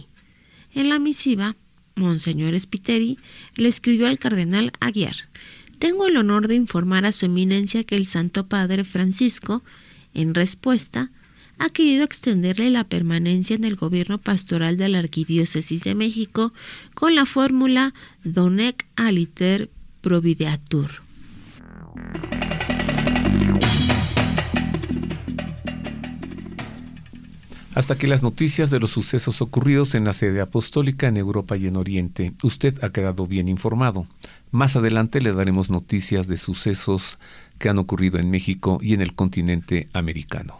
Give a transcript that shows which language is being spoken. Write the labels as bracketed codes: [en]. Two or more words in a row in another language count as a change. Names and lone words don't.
[es] En la misiva, Monseñor Spiteri le escribió al cardenal Aguiar: tengo el honor de informar a su eminencia que el Santo Padre Francisco, en respuesta, ha querido extenderle la permanencia en el gobierno pastoral de la Arquidiócesis de México con la fórmula [la] Donec aliter provideatur. [es] Hasta aquí las noticias de los sucesos ocurridos en la sede apostólica en Europa y en Oriente. Usted ha quedado bien informado. Más adelante le daremos noticias de sucesos que han ocurrido en México y en el continente americano.